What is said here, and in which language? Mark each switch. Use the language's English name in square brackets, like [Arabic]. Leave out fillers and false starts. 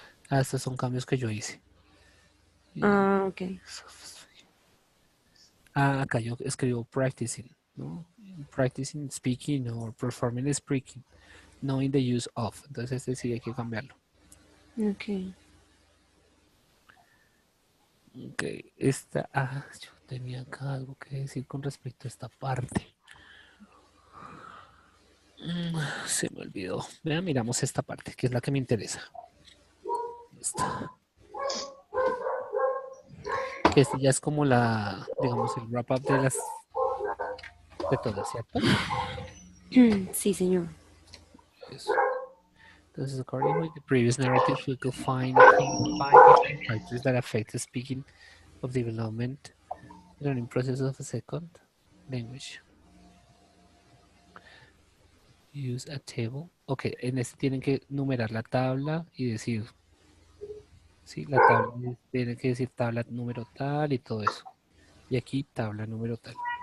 [Spanish] Estos son cambios que yo hice. Ah, ok. Acá yo escribo practicing, ¿no? [English] Practicing speaking or performing speaking, knowing the use of. [Spanish] Entonces este sí hay que cambiarlo. Ok. Ok, yo tenía acá algo que decir con respecto a esta parte. Se me olvidó. Vean, miramos esta parte, que es la que me interesa. Esta. Que este ya es como digamos, el wrap up de todas, ¿cierto? Sí, señor. Eso. Entonces, [English] according with the previous narrative, we could find combine different factors that affect the speaking of development, learning process of a second language. Use a table. [Spanish] Ok, en este tienen que numerar la tabla y decir, sí, la tabla tiene que decir tabla número tal y todo eso. Y aquí tabla número tal.